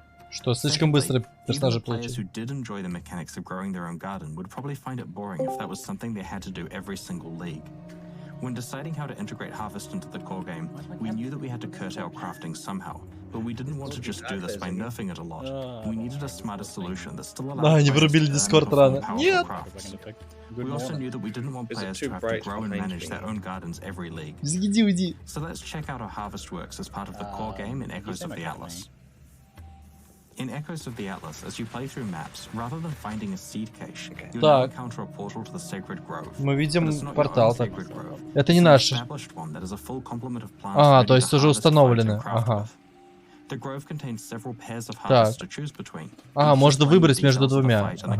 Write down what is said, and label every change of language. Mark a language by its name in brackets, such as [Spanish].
[Russian] Что слишком быстро персонажи получили. [English] When deciding how to integrate Harvest into the core game, we knew that we had to curtail crafting somehow, but we didn't want to just do this by nerfing it a lot. We needed a smarter solution that still allowed [Russian] они врубили Discord рано. Нет! [English] We also knew that we didn't want players to have to grow and manage their own gardens every league. [Russian] Уйди. [English] So let's check out how Harvest works as part of the core game in Echoes of the Atlas. In Echoes of the Atlas, as you play through maps, rather than finding a seed cache, you now encounter a portal to the Sacred Grove. [Russian] Мы видим портал. Это не наш. То есть уже установлены. Ага. [English] The grove contains several pairs of harvests to choose between. [Russian] Можно выбрать между двумя.